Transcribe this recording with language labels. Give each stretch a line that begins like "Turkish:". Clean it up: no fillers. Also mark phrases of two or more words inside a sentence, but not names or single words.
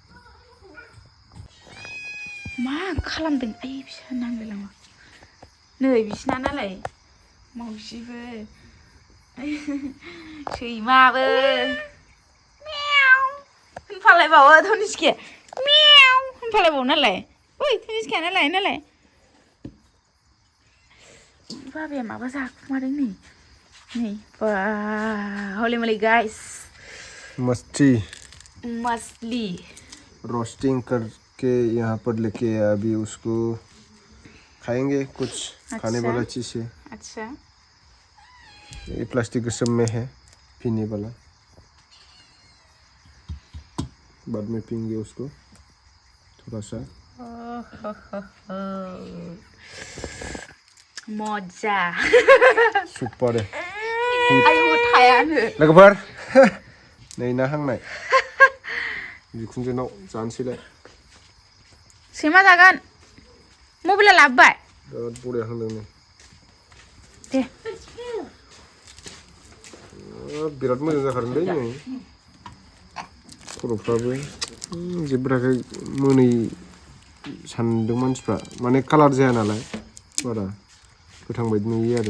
Bodo: मा खालामदों आइ बिसा नांलायलाङो नै बिसिना नालाय मावजिबो सैमाबो होनफालायबावो धनिसखाया मेव होनफालायबावो नालाय ओइ धनिसखाया नालाय बाबाया माबा जाखुमादों नै बा हले मले गाइस मछली
Hindi: रोस्टिंग करके यहाँ पर लेके अभी उसको खाएंगे कुछ खाने वाला चीज है अच्छा ये प्लास्टिक के सब में है पीने वाला बाद में पीएंगे उसको थोड़ा सा मजा सुपर
Bodo: आयु थायानो लोगोफोर नै ना हांनाय बिखुनजोनाव जानोसैलाय सैमा जागोन मबाइला लाबोबाय बिराद बरिया हांदों नै दे बिराद मोजां जाखादोंलै नै खर'फ्राबो जेबोराखै मोनै सानदों मानसिफ्रा माने कालार जाया नालाय बारा गोथां बायदि नुयो आरो